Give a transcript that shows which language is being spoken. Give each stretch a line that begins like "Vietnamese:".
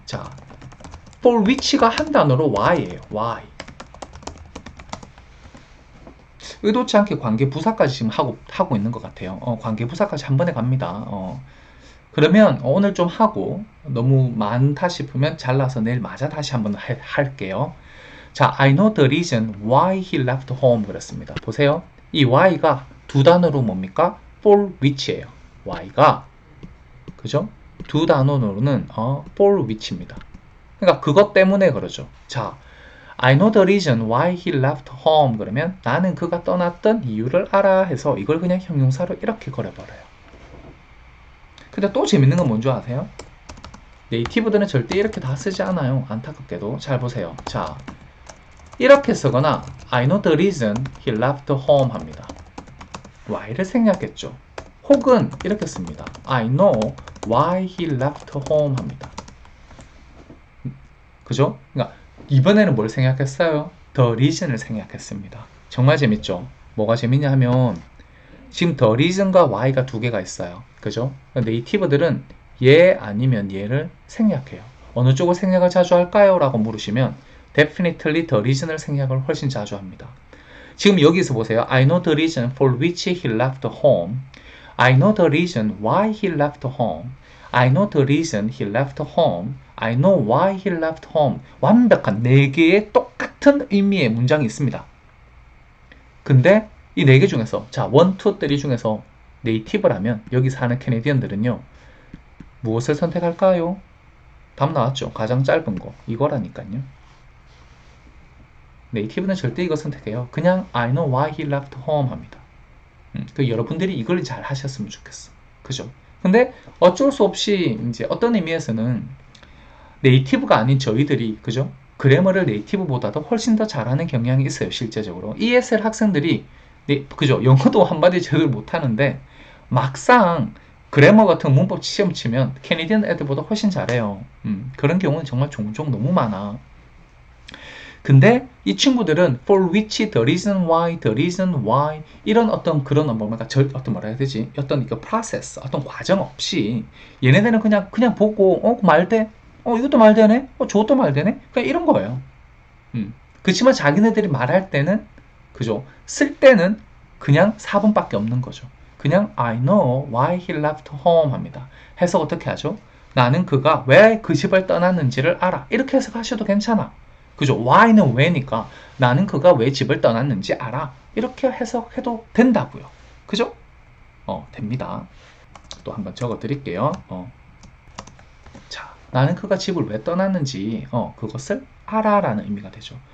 Korean: 자, for which가 한 단어로 why예요. why. 의도치 않게 관계부사까지 지금 하고 있는 것 같아요. 관계부사까지 한 번에 갑니다. 그러면 오늘 좀 하고 너무 많다 싶으면 잘라서 내일 마저 다시 한번 할게요. 자,
English: I know the reason why he left home
Korean: 그랬습니다. 보세요. 이 why가 두 단어로 뭡니까? for which예요. why가 그죠? 두 단어로는 for which입니다. 그러니까 그것 때문에 그러죠. 자,
English: I know the reason why he left home
Korean: 그러면 나는 그가 떠났던 이유를 알아 해서 이걸 그냥 형용사로 이렇게 걸어버려요. 근데 또 재밌는 건 뭔지 아세요? 네이티브들은 절대 이렇게 다 쓰지 않아요. 안타깝게도. 잘 보세요. 자, 이렇게 쓰거나
English: I know the reason he left home
Korean: 합니다. why를 생략했죠. 혹은 이렇게 씁니다.
English: I know why he left home
Korean: 합니다. 그죠? 그러니까 이번에는 뭘 생략했어요? The reason을 생략했습니다. 정말 재밌죠? 뭐가 재밌냐 하면 지금 the reason과 why가 두 개가 있어요. 그죠? 네이티브들은 얘 아니면 얘를 생략해요. 어느 쪽을 생략을 자주 할까요? 라고 물으시면
English: definitely the reason
Korean: 을 생략을 훨씬 자주 합니다. 지금 여기서 보세요.
English: I know the reason for which he left home. I know the reason why he left home. I know the reason he left home. I know why he left home.
Korean: 완벽한 4개의 똑같은 의미의 문장이 있습니다. 근데 이 4개 중에서 자 1, 2, 3 중에서 네이티브라면 여기 사는 캐네디언들은요. 무엇을 선택할까요? 답 나왔죠. 가장 짧은 거. 이거라니까요. 네이티브는 절대 이거 선택해요. 그냥
English: I know why he left home
Korean: 합니다. 그 여러분들이 이걸 잘 하셨으면 좋겠어. 그죠? 근데 어쩔 수 없이 이제 어떤 의미에서는 네이티브가 아닌 저희들이 그죠? 그래머를 네이티브보다도 훨씬 더 잘하는 경향이 있어요. 실제적으로. ESL 학생들이 그죠? 영어도 한마디 제대로 못하는데 막상 그래머 같은 문법 시험 치면 캐네디언 애들보다 훨씬 잘해요. 그런 경우는 정말 종종 너무 많아. 근데 이 친구들은 for which, the reason why 이런 어떤 그런 뭐랄까 어떤 뭐라 해야 되지? 어떤 이거 process, 어떤 과정 없이 얘네들은 그냥 보고 말돼? 이것도 말되네? 저것도 말되네? 그냥 이런 거예요. 그렇지만 자기네들이 말할 때는 그죠? 쓸 때는 그냥 4번밖에 없는 거죠. 그냥
English: I know why he left home
Korean: 합니다. 해석 어떻게 하죠? 나는 그가 왜 그 집을 떠났는지를 알아. 이렇게 해석하셔도 괜찮아. 그죠? why는 왜니까 나는 그가 왜 집을 떠났는지 알아. 이렇게 해석해도 된다고요. 그죠? 됩니다. 또 한번 적어 드릴게요. 자, 나는 그가 집을 왜 떠났는지 그것을 알아라는 의미가 되죠.